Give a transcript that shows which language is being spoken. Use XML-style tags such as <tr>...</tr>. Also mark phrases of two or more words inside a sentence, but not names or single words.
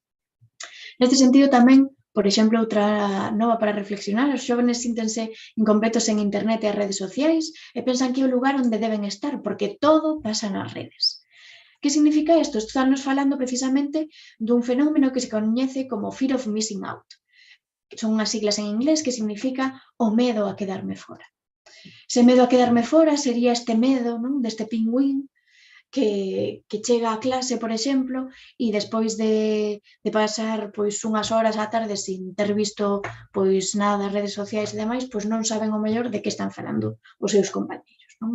<gl>Neste sentido tamén, por exemplo, outra nova para reflexionar, os xóvenes síntense incompletos en internet e as redes sociais e pensan que é o lugar onde deben estar, porque todo pasa nas redes. Que significa isto? Estamos falando precisamente dun fenómeno que se coñece como</gl> <en>fear of missing out.</en> <gl>Son unhas siglas en inglés que significa o medo a quedarme fora. Ese medo a quedarme fora sería este medo, non? Deste pingüín que chega á clase, por exemplo, e despois de pasar pois unhas horas á tarde sin ter visto pois nada das redes sociais e demais, pois non saben o mellor de que están falando os seus compañeros, non?</gl>